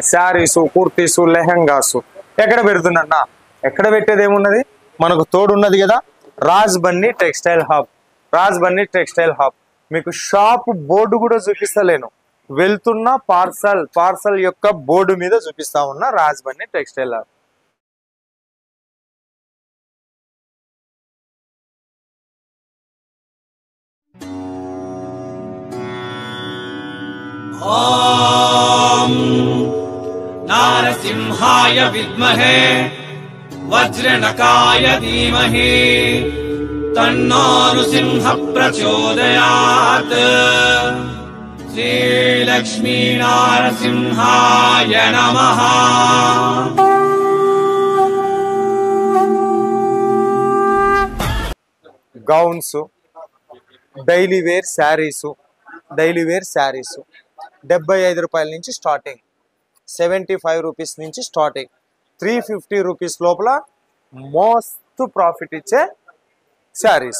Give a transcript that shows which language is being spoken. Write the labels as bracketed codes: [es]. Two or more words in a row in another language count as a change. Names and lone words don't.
[te] శారీసు, కుర్తీసు, లెహంగాసు. ఎక్కడ పెడుతున్నా? ఎక్కడ పెట్టేది ఏమున్నది? మనకు తోడున్నది కదా, రాజ్ బన్నీ టెక్స్టైల్ హబ్. రాజ్ బన్నీ టెక్స్టైల్ హబ్ మీకు [en] shop board [te] కూడా చూపిస్తలేను, వెళ్తున్న పార్సల్ యొక్క బోర్డు మీద చూపిస్తా ఉన్నా. రాజ్ బన్నీ టెక్స్టైల్ హబ్. [sa] ओम नारसिंहाय विद्महे वज्रनकाय धीमहि तन्नो नृसिंह प्रचोदयात्। श्री लक्ष्मी नारसिंहाय नमः। [te] గౌన్స్, [en] daily wear [te] శారీసు, 75 రూపాయల నుంచి స్టార్టింగ్, 75 రూపీస్ నుంచి స్టార్టింగ్, 350 రూపీస్ లోపల మస్తు ప్రాఫిట్ ఇచ్చే శారీస్.